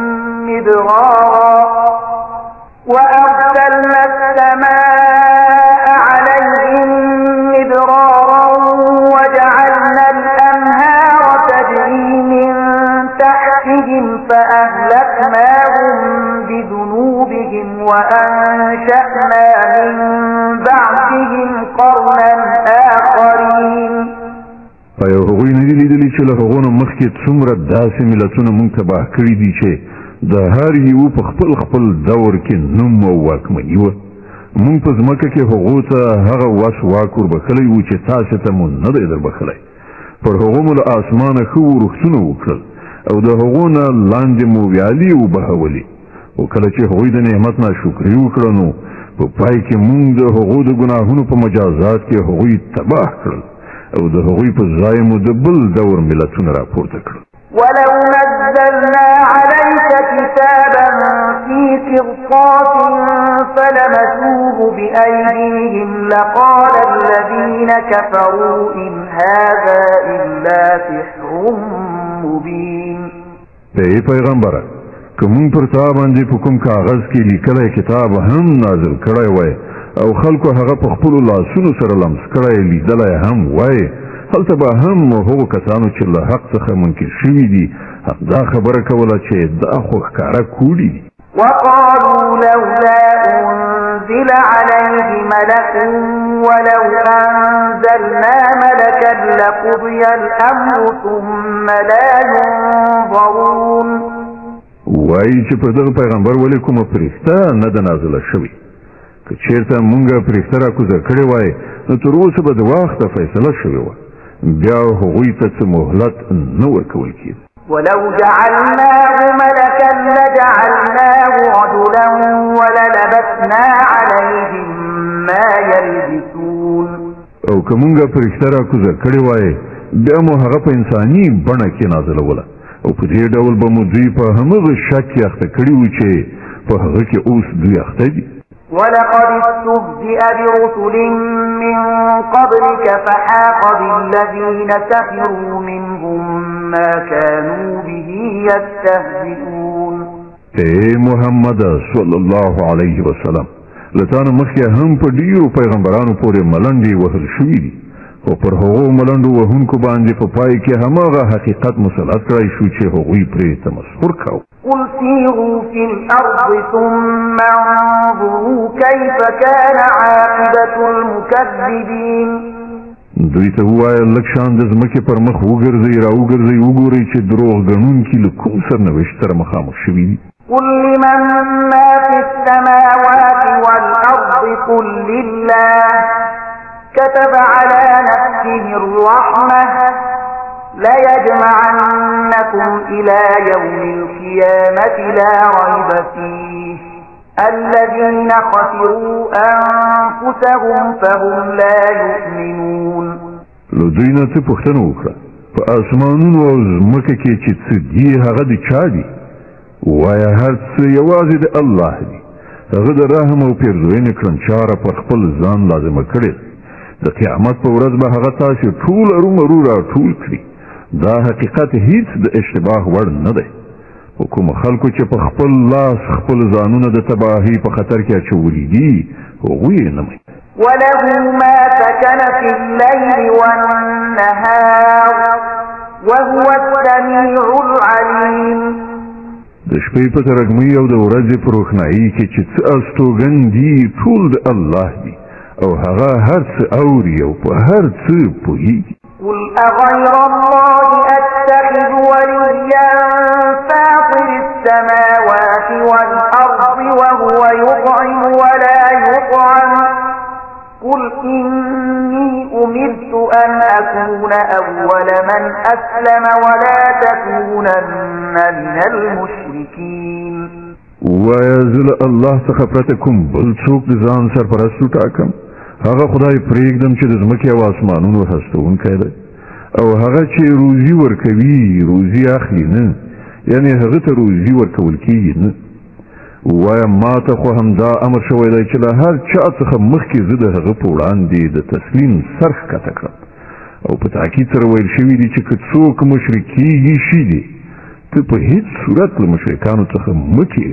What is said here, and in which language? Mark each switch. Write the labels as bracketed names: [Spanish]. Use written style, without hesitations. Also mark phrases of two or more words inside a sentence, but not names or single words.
[Arabic] مدرارا وجعلنا الأنهار تجري من تحتهم فأهلكناهم بذنوبهم وأنشأنا من بعدهم قرنا آخرين. [Pashto] آیا هغوی نه دي لیدلي چې له هغو نه مخکې څومره داسې ملتونه موږ تباه کړي دي چې د هر یو په خپل خپل دور کې نوم او واکمني وه؟ موږ په ځمکه کې هغو ته هغه وس واک وربښلی و چې تاسې ته مو نه دی دربښلی. پر هغو مو له اسمانه ښه ورښتونه وکړل او د هغو نه لاندې مو ویالې وبهولې او کله چې هغوی د نعمت ناشکري وکړه نو په پای کې مونږ د هغو د ګناهونو په مجازات کې هغوی تباه کړل او د هغوی په ځای مو د بل دور ملتونه راپورته کړل. [Arabic] ولو نزلنا عليك كتابا في قرطاس فلمسوه بأيديهم لقال الذين كفروا إن هذا إلا سحر مبين. [Pashto] ای پیغمبره که مونږ پر تا باندې په کوم کاغذ کې لیکلی کتاب هم نازل کړی وای او خلکو هغه په خپلو لاسونو سره لمس کړی لیدلی هم وای هلته به هم هغو کسانو چې له حق څخه منکر شوي دي همدا خبره کوله چې دا خو ښکاره کوړي دي. [Arabic] وقالوا لولا أنزل عليه ملك ولو أنزلنا ملكا لقضي الأمر ثم لا ينظرون. [Pashto] وایي چې په دغه پیغمبر ولې کومه فرښته نه ده نازله شوې که چېرته مونږه فرښته راکوزه کړې وای نو تر اوسه به د وخته فیصله شوې وه بیا هغوی ته څه مهلت نه ورکول کېده. [Arabic] ولو جعلناه ملكا لجعلناه رجلا وللبسنا عليهم ما يلبسون. [Pashto] او که مونږه فرښته راکوزه کړې وای بیا مو هغه په انساني بڼه کې نازلوله او په دې ډول به مو دوی په همغه شک کې اخته کړي وو چې په هغه کې اوس دوی اخته دي. [Arabic] ولقد استهزئ برسل من قبلك فحاق بالذين سخروا منهم ما كانوا به يستهزئون. [Pashto] اے محمد [Arabic] صلی الله علیه وسلم [Pashto] لتان مخکې هم په ډیرو پیغمبرانو پورې ملنډې وهل شوي دي او پر هغو ملنډو وهونکو باندې په پای کې هماغه حقیقت مسلط کړی شو چې هغوی پرې تمسخر کاوه. [Arabic] قل سيروا في الأرض ثم انظروا كيف كان عاقبة المكذبين. [Pashto] دوی ته ووایه لږ شان د ځمکې پر مخ وګرځئ راوګرځئ وګورئ چې دروغ ګڼونکي له کوم سرنوشت سره مخامخ شوي دي. [Arabic] قل لمن ما في السماوات والأرض قل لله كتب على نفسه الرحمة ليجمعنكم إلى يوم القيامة لا ريب فيه الذين خسروا أنفسهم فهم لا يؤمنون. [Pashto] لو دوی نه څه پوښتنه وکړه په اسمانونو او ځمکه کې چې څه دي هغه د چا دي وایه هر څه یوازې د الله دي هغه د رحم او پیرزوینې کړنچاره پر خپل ځان لازمه کړې د قیامت په ورځ به هغه تاسې ټول ارومرو راټول کړي دا حقیقت هیڅ د اشتباه وړ نه دی خو کوم خلکو چې په خپل لاس خپل ځانونه د تباهۍ په خطر کې اچولي دي هغوی یې نه مني. [Arabic] وله ما سكن في الليل والنهار وهو السميع العليم. [Pashto] د شپې په ترږمۍ او د ورځې په روښنایي کې چې څه استوګن دي ټول د الله دي او هغه هر څه اوري او په هر څه پوهیږي. [Arabic] قل أغير الله أتخذ وليا فاطر السماوات والأرض وهو يطعم ولا يطعم قل إني أمرت أن أكون أول من أسلم ولا تكونن من المشركين. [Pashto] ويزل الله څخه پرته کوم بل څوک د ځان سرپرستو ټاکم هغه خدای پرېږدم چې د ځمکې او اسمانونو هستوونکی دی او هغه چې روزي ورکوي روزي اخلي نه یعنی هغه ته روزي ورکول کېږي نه وایم ما ته خو همدا امر شوی دی چې له هر چا څخه مخکې زه د هغه په وړاندې د تسلیم سر ښکته کړم او په تاکید سره ویل شوي دي چې که څوک مشرک کېږي شي دي ته په هیڅ صورت له مشرکانو څخه مه کېږي.